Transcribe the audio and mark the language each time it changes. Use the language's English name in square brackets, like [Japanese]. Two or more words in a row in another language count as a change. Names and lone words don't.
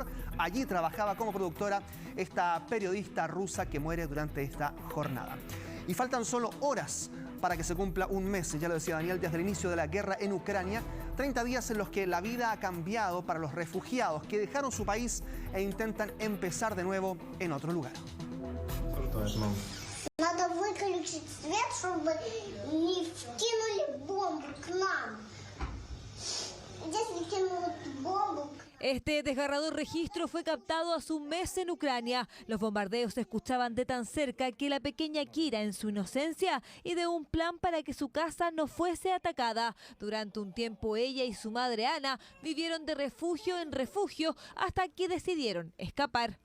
[Spanish] Allí trabajaba como productora esta periodista rusa que muere durante esta jornada. Y faltan solo horas para que se cumpla un mes, ya lo decía Daniel, desde el inicio de la guerra en Ucrania. 30 días en los que la vida ha cambiado para los refugiados que dejaron su país e intentan empezar de nuevo en otro lugar. [Russian] Надо выключить свет, чтобы не вкинули бомбу к нам. Если кинут бомбу... [Spanish] Este desgarrador registro fue captado hace un mes en Ucrania. Los bombardeos se escuchaban de tan cerca que la pequeña Kira, en su inocencia, ideó un plan para que su casa no fuese atacada. Durante un tiempo ella y su madre Ana vivieron de refugio en refugio hasta que decidieron escapar.